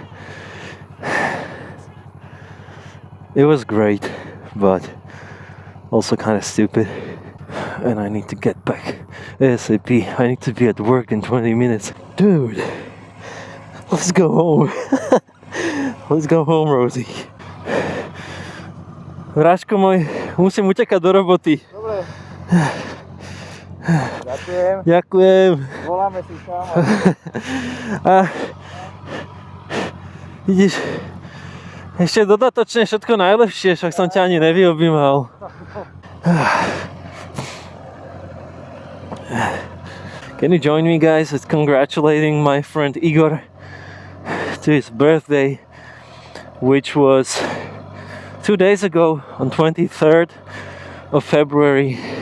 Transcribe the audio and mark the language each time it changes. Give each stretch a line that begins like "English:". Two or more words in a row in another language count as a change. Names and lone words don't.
English: It was great, but also kind of stupid. And I need to get back ASAP. I need to be at work in 20 minutes. Dude, let's go home. Let's go home, Rosie.
Slovak: Vráško môj, musím utekať do roboty. Dobre. Ďakujem. Ďakujem. Voláme si kámo. A vidíš, ešte dodatočne všetko najlepšie, však som ťa ani nevyobjímal.
English: Can you join me, guys, with congratulating my friend Igor to his birthday, which was 2 days ago on 23rd of February.